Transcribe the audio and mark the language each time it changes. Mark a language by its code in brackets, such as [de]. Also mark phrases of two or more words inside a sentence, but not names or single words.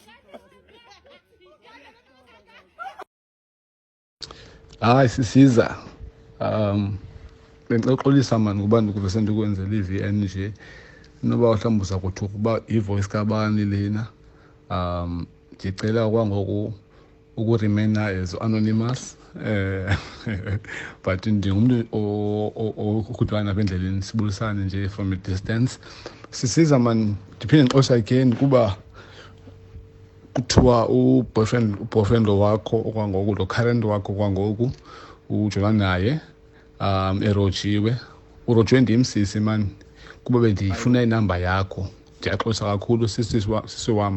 [xh] Hayi sisiza bengixolisa mani kubantu kube sendikwenzela iVN nje noba uhlambuza kuthi kuba ivoice kabani lena ngicela kwangoku ukuremain [en] as anonymous [xh] but ndingumuntu okudwana apha endleleni sibulisane nje [en] from a distance [xh] sisiza mani ndiphinde ngixoxa again kuba kuthiwa uboyfriend wakho okwangoku lo current wakho kwangoku ujolana naye erojiwe urojwe ndimsisi man kuba bendifuna inamba yakho ndiyaxoxa kakhulu sisi wam